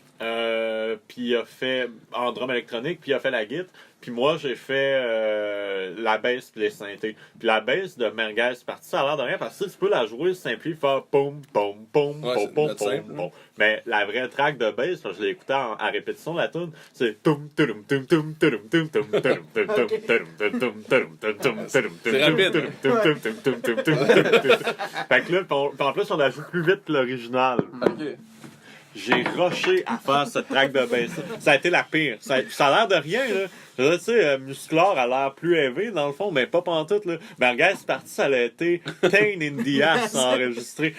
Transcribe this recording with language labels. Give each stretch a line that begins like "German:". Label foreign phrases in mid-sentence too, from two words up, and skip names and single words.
French: Puis il a fait en drum électronique. Puis il a fait la guitare. Puis moi, j'ai fait la bass puis les synthés. Puis la bass de Merguez partie, ça a l'air de rien parce que tu peux la jouer simple, faire poum, poum, poum, Ouais, poum, c'est poum, notre poum, simple, poum. Mais la vraie track de bass, parce que je l'ai écouté à répétition la tune, c'est tum tudum tum tum tudum tum tum tudum tum tum tudum tum tum tudum tum tum tudum C'est rapide. tum tum tum tum tum tum tum tum. Fait que là, puis en plus, on la joue plus vite que l'original. Ok. J'ai rushé à faire cette track de bass. Ça a été la pire. Ça a l'air de rien, là. Je veux dire, tu sais, Musclor a l'air plus élevé, dans le fond, mais pas pantoute, là. Merguez partie, ça a été
English: Pain in the Ass
French: enregistré.